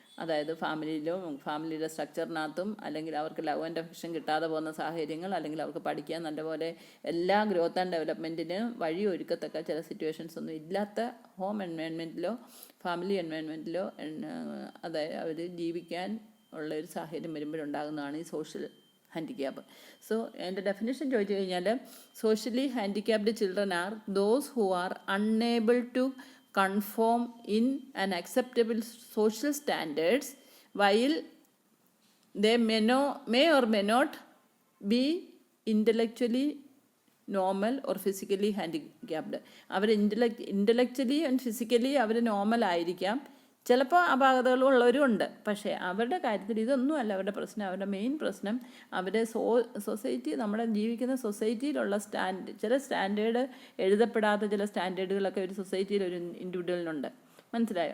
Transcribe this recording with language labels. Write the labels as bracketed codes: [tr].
[ml] അതായത് ഫാമിലിയുടെ സ്ട്രക്ചറിനകത്തും, അല്ലെങ്കിൽ അവർക്ക് ലവ് ആൻഡ് അഫെക്ഷൻ കിട്ടാതെ പോകുന്ന സാഹചര്യങ്ങൾ, അല്ലെങ്കിൽ അവർക്ക് പഠിക്കാൻ നല്ലപോലെ എല്ലാ ഗ്രോത്ത് ആൻഡ് ഡെവലപ്മെൻറ്റിന് വഴി ഒരുക്കത്തക്ക ചില സിറ്റുവേഷൻസ് ഒന്നും ഇല്ലാത്ത ഹോം എൻവയൺമെൻറ്റിലോ ഫാമിലി എൻവയൺമെൻറ്റിലോ അതായത് അവർ ജീവിക്കാൻ ഉള്ള ഒരു സാഹചര്യം വരുമ്പോഴുണ്ടാകുന്നതാണ് ഈ സോഷ്യൽ ഹാൻഡിക്യാപ്പ്. [en] so [ml] എൻ്റെ ഡെഫിനിഷൻ ചോദിച്ചു കഴിഞ്ഞാൽ, [en] Socially handicapped children are those who are unable to conform in an acceptable social standards while they may or may not be intellectually normal or physically handicapped. [ml] Our intellectually and physically our normal ആയിരിക്കാം, ചിലപ്പോൾ അപാകതകളുള്ളവരും ഉണ്ട്. പക്ഷേ അവരുടെ കാര്യത്തിൽ ഇതൊന്നുമല്ല അവരുടെ പ്രശ്നം. അവരുടെ മെയിൻ പ്രശ്നം അവരുടെ സൊസൈറ്റി, നമ്മുടെ ജീവിക്കുന്ന സൊസൈറ്റിയിലുള്ള ചില സ്റ്റാൻഡേർഡ്, എഴുതപ്പെടാത്ത ചില സ്റ്റാൻഡേർഡുകളൊക്കെ ഒരു സൊസൈറ്റിയിൽ ഒരു ഇൻഡിവിജ്വലിനുണ്ട്. മനസ്സിലായോ?